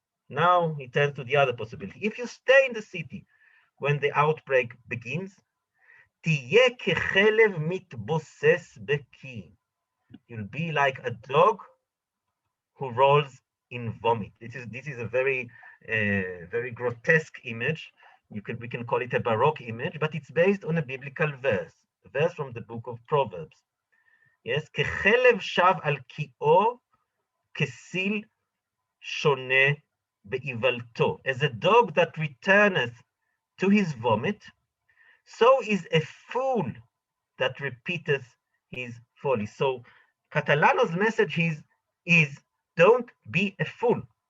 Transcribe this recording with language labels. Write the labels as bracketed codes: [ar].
[en] Now he turns to the other possibility. If you stay in the city when the outbreak begins, [he] תהיה כחלב מתבוסס בקיא. [en] You'll be like a dog who rolls in vomit. This is a very grotesque image. We can call it a Baroque image, but it's based on a biblical verse, a verse from the book of Proverbs. [he] Yes, כחלב שב על קיאו, כסיל שונה באיוולתו. [en] As a dog that returneth to his vomit, so is a fool that repeateth his folly. So Catalano's message is don't be a fool.